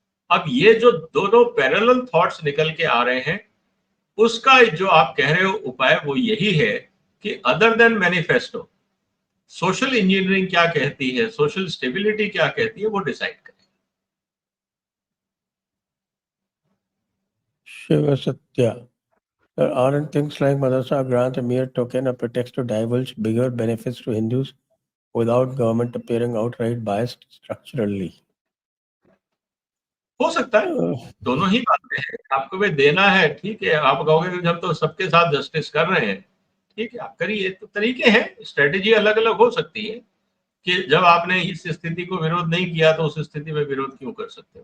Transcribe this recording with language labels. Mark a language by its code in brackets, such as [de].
[hi] अब ये जो दोनों पैरेलल थॉट्स निकल के आ रहे हैं, उसका जो आप कह रहे हो उपाय वो यही है कि other than manifesto, social engineering क्या कहती है, सोशल स्टेबिलिटी क्या कहती है, वो डिसाइड करें. [en] Shiva Satya, aren't things like Madrasa grant a mere token, a pretext to divulge bigger benefits to Hindus without government appearing outright biased structurally? [hi] हो सकता है, दोनों ही बातें हैं. आपको भी देना है, ठीक है, आप कहोगे कि हम तो सबके साथ जस्टिस कर रहे हैं, ठीक है, आप करिए. तो तरीके हैं, स्ट्रेटेजी अलग अलग हो सकती है कि जब आपने इस स्थिति को विरोध नहीं किया तो उस स्थिति में विरोध क्यों कर सकते हो.